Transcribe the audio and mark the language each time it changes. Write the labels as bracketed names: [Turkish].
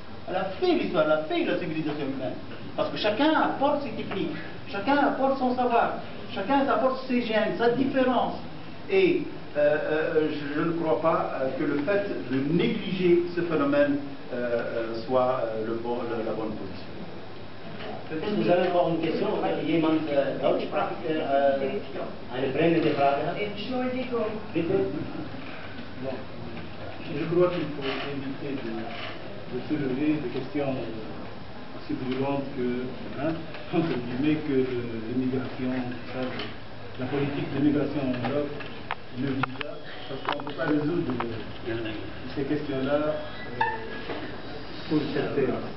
[French] Elle a fait l'histoire, elle a fait la civilisation humaine. Parce que chacun apporte ses techniques, chacun apporte son savoir. chacun apporte ses gènes, sa différence. Et je ne crois pas que le fait de négliger ce phénomène soit la bonne position. Peut-être que vous avez encore une question. [German] Jemand Deutsch spricht, eine brennende Frage hat. Entschuldigung. Bitte. [French] Bon. Je crois qu'il faut éviter de soulever des questions aussi brûlantes que, entre guillemets, que l'immigration, la politique d'immigration en Europe, le visa, parce qu'on ne peut pas résoudre ces questions-là pour certains.